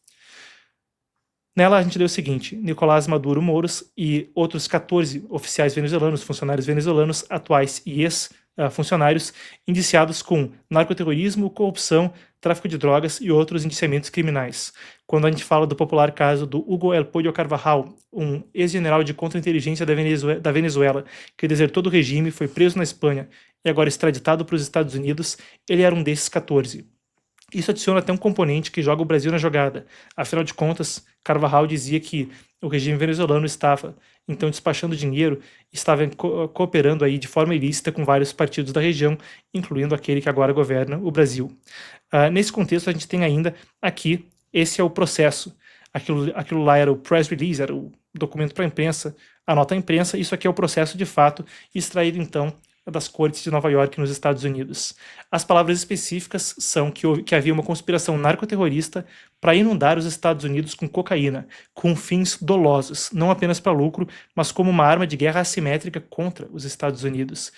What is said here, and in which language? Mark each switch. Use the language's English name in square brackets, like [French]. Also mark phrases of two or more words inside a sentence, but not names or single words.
[Portuguese] Nela a gente lê o seguinte: Nicolás Maduro Moros e outros 14 oficiais venezuelanos, funcionários venezuelanos, atuais e ex-funcionários, indiciados com narcoterrorismo, corrupção, tráfico de drogas e outros indiciamentos criminais. Quando a gente fala do popular caso do Hugo El Pollo Carvajal, um ex-general de contra-inteligência da Venezuela, que desertou do regime, foi preso na Espanha e agora extraditado para os Estados Unidos, ele era um desses 14. Isso adiciona até um componente que joga o Brasil na jogada. Afinal de contas, Carvajal dizia que o regime venezuelano estava, então, despachando dinheiro, estava cooperando aí de forma ilícita com vários partidos da região, incluindo aquele que agora governa o Brasil. Nesse contexto, a gente tem ainda aqui, esse é o processo. Aquilo lá era o [English] press release, [Portuguese] era o documento para a imprensa, a nota à imprensa. Isso aqui é o processo de fato, extraído então das cortes de Nova York, nos Estados Unidos. As palavras específicas são que havia uma conspiração narcoterrorista para inundar os Estados Unidos com cocaína, com fins dolosos, não apenas para lucro, mas como uma arma de guerra assimétrica contra os Estados Unidos.